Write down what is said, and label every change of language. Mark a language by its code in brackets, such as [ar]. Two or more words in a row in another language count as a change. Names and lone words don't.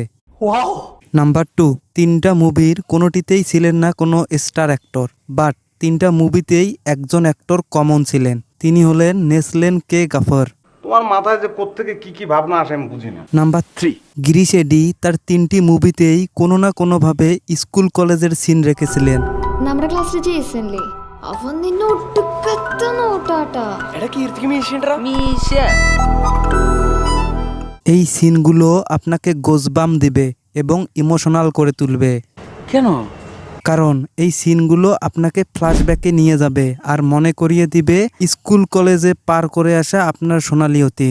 [bn] নাম্বার 2, 3টা মুভির কোনোটিতেই ছিলেন না কোনো স্টার অ্যাক্টর, বাট 3টা মুভিতেই একজন অ্যাক্টর কমন ছিলেন। তিনি হলেন নেসলেন কে গাফর। তোমার মাথায় যে কোত্থেকে কি কি ভাবনা আসে আমি বুঝি না। নাম্বার 3, গিরিশ এডি তার 3টি মুভিতেই কোনো না কোনোভাবে স্কুল কলেজের সিন রেখেছিলেন। [ml] നമ്മുടെ ക്ലാസ്സിൽ ജെയ്സൺലേ അവൻ നിന്നെ ഒടുക്കത്ത നോട്ടാട്ടാ. [bn] এই সিনগুলো আপনাকে গোজবাম দিবে এবং ইমোশনাল করে তুলবে। কেন? কারণ এই সিনগুলো আপনাকে ফ্ল্যাশব্যাকে নিয়ে যাবে আর মনে করিয়ে দিবে স্কুল কলেজে পার করে আসা আপনার সোনালী অতীত।